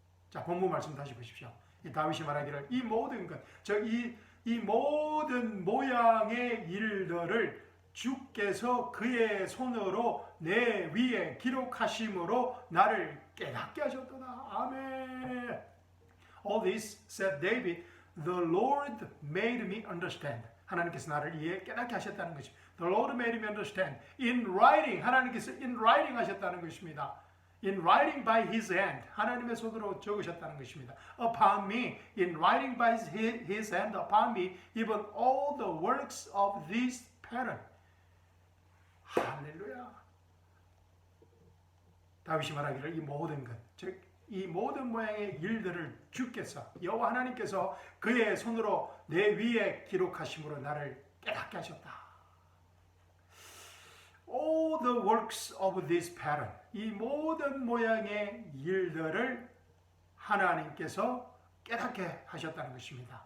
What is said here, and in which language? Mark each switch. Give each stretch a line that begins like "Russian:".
Korean: 자, 본문 말씀 다시 보십시오. 이 다윗이 말하기를 이 모든 것, 즉 이 모든 모양의 일들을 주께서 그의 손으로 내 위에 기록하심으로 나를 깨닫게 하셨도다. 아멘.
English: All this, said David, the Lord made me understand.
Korean: 하나님께서 나를 깨닫게 하셨다는 것입니다.
English: The Lord made me understand. In writing,
Korean: 하나님께서
English: in writing
Korean: 하셨다는 것입니다.
English: In writing by His hand,
Korean: 하나님의 손으로 적으셨다는 것입니다.
English: Upon me, in writing by His hand, upon me, even all the works of this pattern.
Korean: 할렐루야. 다윗이 말하기를 이 모든 것, 즉 이 모든 모양의 일들을 주께서, 여호와 하나님께서 그의 손으로 내 위에 기록하심으로 나를 깨닫게 하셨다.
English: All the works of this pattern,
Korean: 이 모든 모양의 일들을 하나님께서 깨닫게 하셨다는 것입니다.